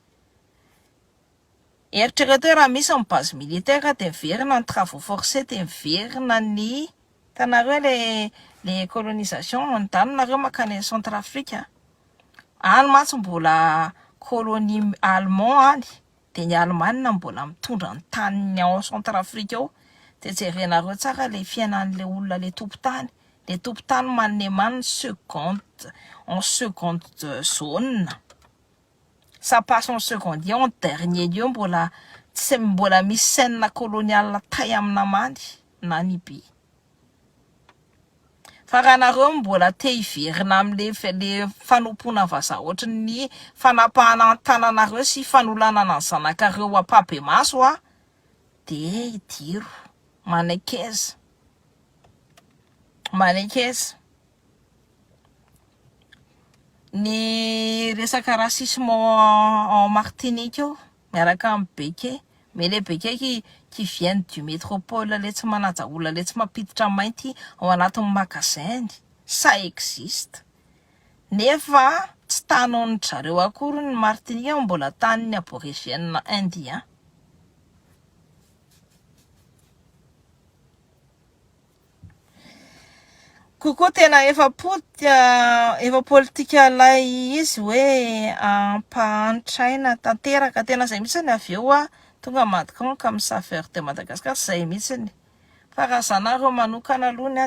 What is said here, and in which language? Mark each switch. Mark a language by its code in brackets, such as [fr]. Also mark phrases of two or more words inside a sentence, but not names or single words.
[mg] Eritrereto raha misy ny [fr] base militaire [mg] de miverina ny [fr] travaux forcés [mg] de miverina ny tanareo [fr] les colonisation [mg] ny tanareo makany Centrafrika. Any matsy mbola [fr] colonie allemand [mg] any de ny Allemagne mbola mitondra ny taniny ao Centrafrika ao de jerenareo tsara le fiainan'le olona le tompon-tany. Le tompon-tany manemany [fr] en seconde zone. Ça passe en seconde en dernier lieu [mg] mbola misy [fr] scène coloniale [mg] tay amina many na niby. Fa raha nareo mbola te hiverina amin'le fanompona vazaha ohatry ny fanapahana tananareo sy fanolanana ny zanakareo apabe maso de idiro. manekeza ny resaka racisme en Martinique eo miaraka amin'ny beke [fr] mais le beke qui viennent du métropole [mg] le tsy manaja olona le tsy mampiditra mainty ao anatin'ny magasin [fr] ça existe [mg] nefa tsy tanon'ny zareo akory ny Martinique mbola tanin'ny [fr] aborigène indien [mg] kokoa tena efa politika lay izy hoe ampahantraina tanteraka tena zay mihitsy ny avy eo tonga madika amin'ny [fr] saveur de Madagascar [mg] zay mihitsy fa raha zanareo manokana aloha